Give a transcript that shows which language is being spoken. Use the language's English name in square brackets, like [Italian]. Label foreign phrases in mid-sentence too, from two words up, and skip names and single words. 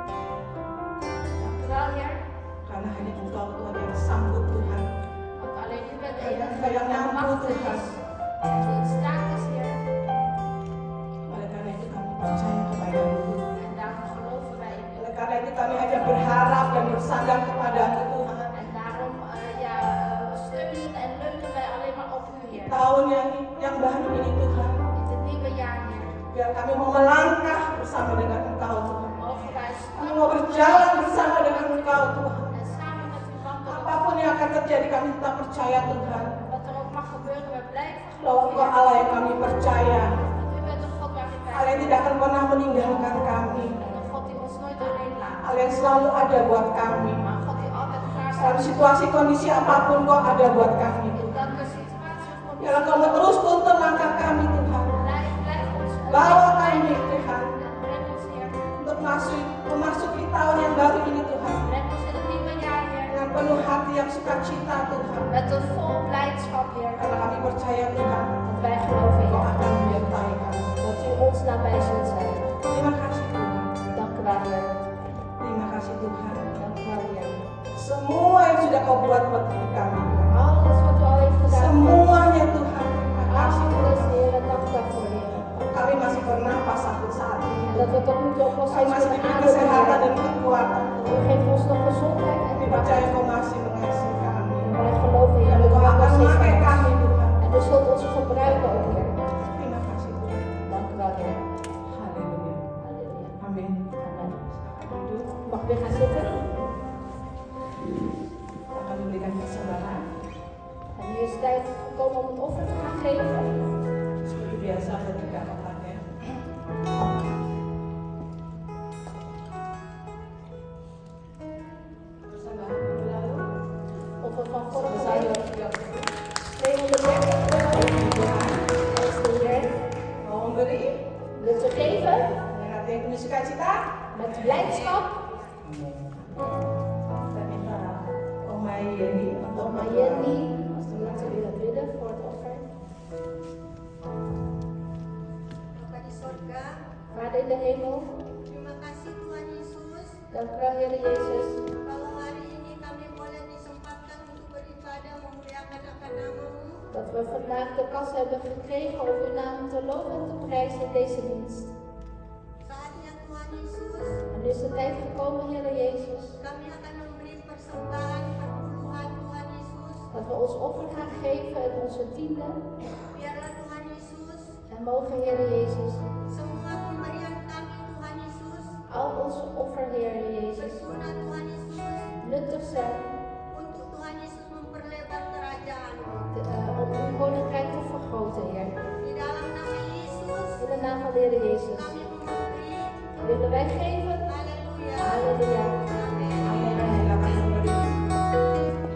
[Dutch] Dankjewel, Heer. [Indonesian] karena hanya Engkau Tuhan yang sanggup Tuhan. [Dutch] Want alleen u bent de [Indonesian] Hanya [Dutch] enige [Indonesian] Engkau yang [Dutch] die [Indonesian] mampu [Dutch] machtig [Indonesian] Tuhan. [Dutch] is. En die in staat is, Heer. [Indonesian] Oleh karena itu kami percaya kepada-Mu. [Dutch] En daarom geloven wij in u. [Indonesian] Oleh karena itu kami hanya berharap dan bersandar kepada-Mu Tuhan. [Dutch] En daarom steunen en leunen wij alleen maar op u, Heer. [Indonesian] Tahun yang baru ini Tuhan, [Dutch] In dit nieuwe jaar, Heer. [Indonesian] biar kami mau melangkah bersama dengan Engkau Tuhan. [Dutch] Mogen wij [Indonesian] Kami mau berjalan bersama dengan Engkau Tuhan. [Dutch] en samen met u wandelen. [Indonesian] Apapun yang akan terjadi kami tetap percaya Tuhan, [Dutch] Wat er ook mag gebeuren, we blijven [Indonesian] bahwa [Dutch] geloven, [Indonesian] Engkau [Dutch] Heer. [Indonesian] Allah yang kami percaya, [Dutch] Want u bent een God waarin wij [Indonesian] Allah yang tidak akan pernah meninggalkan kami, [Dutch] en een God die ons nooit alleen laat. [Indonesian] Allah yang selalu ada buat kami. [Dutch] Maar een God die altijd klaar [Indonesian] Dalam [Dutch] staat. [Indonesian] situasi kondisi apapun Kau ada buat kami. [Dutch] In welke situatie of [Indonesian] Biar Engkau terus tuntun langkah kami Tuhan. [Dutch] blijf ons [Indonesian] Bawa kami Tuhan [Dutch] breng ons, Heer. [Indonesian] untuk memasuki tahun yang baru ini Tuhan. [Dutch] Breng ons in het nieuwe jaar, Heer. [Indonesian] Dengan penuh hati yang sukacita Tuhan. [Dutch] Met een vol blijdschap, Heer. [Indonesian] Karena kami percaya Tuhan, [Dutch] Want wij geloven, [Indonesian] Engkau [Dutch] Heer, [Indonesian] akan menyertai kami. [Dutch] dat u ons nabij zult zijn. [Indonesian] Terima kasih Tuhan. [Dutch] Dank u wel, Heer. [Indonesian] Terima kasih Tuhan. [Dutch] Dank u wel, Heer. [Indonesian] Semua yang sudah Kau buat buat hidup kami. [Dutch] Alles wat u al heeft gedaan. [Indonesian] Semuanya Tuhan. Terima kasih Tuhan. [Dutch] Alles, Heer. Dank u wel voor, Heer. [Indonesian] Kami masih bernapas sampai saat ini. [Dutch] En dat we tot nu toe ook nog [Indonesian] Kami [Dutch] steeds [Indonesian] masih [Dutch] kunnen [Indonesian] diberi kesehatan [Dutch] ademen, [Indonesian] dan [Dutch] Heer. [Indonesian] kekuatan [Dutch] U [Indonesian] Tuhan. [Dutch] geeft ons nog gezondheid en [Indonesian] Kami [Dutch] kracht. [Indonesian] percaya Kau masih mengasihi kami. [Dutch] Wij geloven, Heer, [Indonesian] Dan [Dutch] dat u [Indonesian] Kau [Dutch] nog [Indonesian] akan [Dutch] steeds [Indonesian] memakai [Dutch] van [Indonesian] kami [Dutch] ons. [Indonesian] Tuhan. [Dutch] En u zult ons gebruiken ook, Heer. [Indonesian] Terima kasih Tuhan. [Dutch] Dank u wel, Heer. [Indonesian] Haleluya. [Dutch] Halleluja. [Indonesian] Amin. [Dutch] Amen. [Indonesian] Duduk. [Dutch] Mag weer gaan zitten. [Indonesian] Akan memberikan persembahan. [Dutch] En nu is het tijd gekomen om het offer te gaan geven. [Indonesian] Seperti biasa ada 3 kotaknya. Persembahan minggu lalu [Dutch] Offer van vorige [Indonesian] sebesar [Dutch] week. [Indonesian] 230 euro. [Dutch] 230 euro. Dat is de Heer. [Indonesian] Mau memberi? [Dutch] Wilt te geven [Indonesian] dengan hati yang penuh sukacita. [Dutch] met blijdschap. [Indonesian] Kita minta Oma Yeni untuk [Dutch] Oma Jenny, als we laten willen bidden voor het offer. [Indonesian] Bapa di sorga, [Dutch] Vader in de hemel, [Indonesian] terima kasih Tuhan Yesus. [Dutch] dank u wel, Heer Jezus, [Indonesian] Kalau hari ini kami boleh disempatkan untuk beribadah memuliakan akan nama-Mu. [Dutch] dat we vandaag de kans hebben gekregen om uw naam te loven en te prijzen in deze dienst. [Indonesian] Saatnya Tuhan Yesus, [Dutch] En nu is de tijd gekomen, Heer Jezus, [Indonesian] kami akan memberi persembahan perpuluhan Tuhan Yesus. [Dutch] dat we ons offer gaan geven en onze tiende. [Indonesian] Biarlah Tuhan Yesus, [Dutch] En mogen, Heer Jezus, [Indonesian] semua pemberian kami Tuhan Yesus, [Dutch] al onze offer, Heer Jezus, [Indonesian] berguna Tuhan Yesus, [Dutch] nuttig zijn [Indonesian] untuk Tuhan Yesus memperlebar kerajaan. [Dutch] om uw koninkrijk te vergroten, Heer. [Indonesian] Di dalam nama Yesus, [Dutch] In de naam van de Heer Jezus [Indonesian] kami memberi. [Dutch] willen wij geven. [Indonesian] Haleluya. [Dutch] Halleluja. [Indonesian] Amin. Amin. Silakan memberi.